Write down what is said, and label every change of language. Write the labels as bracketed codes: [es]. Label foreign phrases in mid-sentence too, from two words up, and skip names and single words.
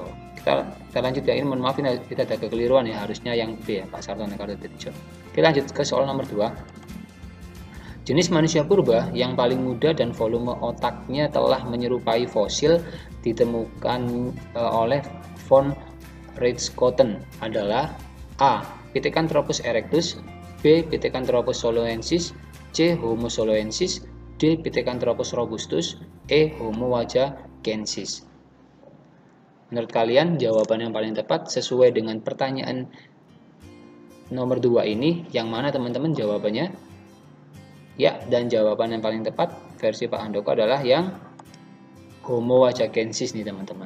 [id] Kita lanjut ya, ini mohon maaf ini kita ada kekeliruan ya, harusnya yang B ya, Pak Sartono Kartodirjo. Kita lanjut ke soal nomor 2. Jenis manusia purba yang paling muda dan volume otaknya telah menyerupai fosil ditemukan oleh von Richthofen adalah A. Pithecanthropus erectus, B. Pithecanthropus soloensis, C. Homo soloensis, D. Pithecanthropus robustus, E. Homo wajakensis. Menurut kalian jawaban yang paling tepat sesuai dengan pertanyaan nomor 2 ini yang mana teman-teman jawabannya? Ya, dan jawaban yang paling tepat versi Pak Handoko adalah yang Homo wajakensis nih teman-teman.